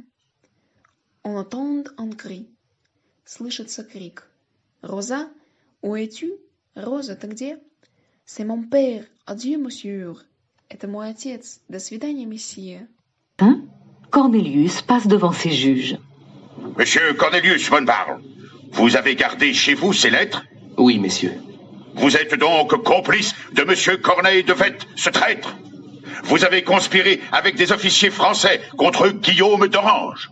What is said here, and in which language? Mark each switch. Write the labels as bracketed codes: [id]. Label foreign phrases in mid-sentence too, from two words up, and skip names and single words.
[fr] On entend un cri. [ru] Слышится крик. Роза, [fr] où es-tu? [ru] Роза, ты где? [fr] C'est mon père. Adieu, monsieur. [ru] Это мой отец. До свидания, месье. [fr] Cornelius passe devant ses juges. Monsieur Cornelius von Barl, vous avez gardé chez vous ces lettres? Oui, messieurs. Vous êtes donc complice de monsieur Corneille de Vette, ce traître? Vous avez conspiré avec des officiers français contre Guillaume d'Orange?